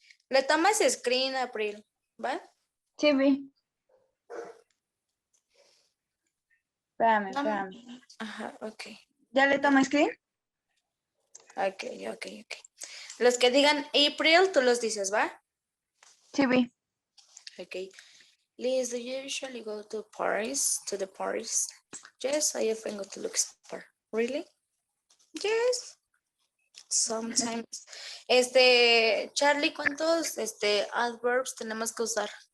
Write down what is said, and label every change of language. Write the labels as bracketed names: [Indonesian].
[Spanish] Le tomas screen, April, ¿va? Sí, vi. No, Espérame. ajá, ok. ¿Ya le tomo screen? Ok. Los que digan April, tú los dices, ¿va? Sí, vi. Ok. [English] Liz, do you usually go to the parties? Yes, I often go to Luxembourg. Really? Yes. Sometimes. [Spanish] Charlie, ¿cuántos adverbs tenemos que usar?